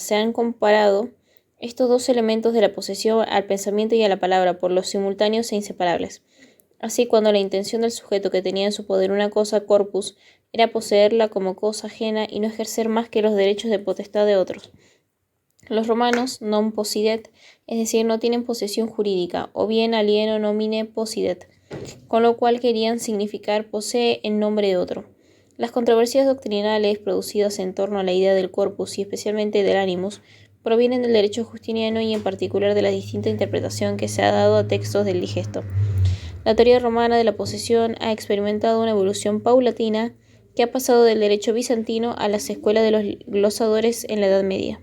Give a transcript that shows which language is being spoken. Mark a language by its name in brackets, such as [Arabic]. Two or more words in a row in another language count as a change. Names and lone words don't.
[Spanish] Se han comparado estos dos elementos de la posesión al pensamiento y a la palabra por los simultáneos e inseparables. Así, cuando la intención del sujeto que tenía en su poder una cosa corpus era poseerla como cosa ajena y no ejercer más que los derechos de potestad de otros. Los romanos [Latin] non possidet, [Spanish] es decir, no tienen posesión jurídica, o bien [Latin] alieno nomine possidet, [Spanish] con lo cual querían significar posee en nombre de otro. Las controversias doctrinales producidas en torno a la idea del corpus y especialmente del animus provienen del derecho justiniano y en particular de la distinta interpretación que se ha dado a textos del Digesto. La teoría romana de la posesión ha experimentado una evolución paulatina que ha pasado del derecho bizantino a las escuelas de los glosadores en la Edad Media.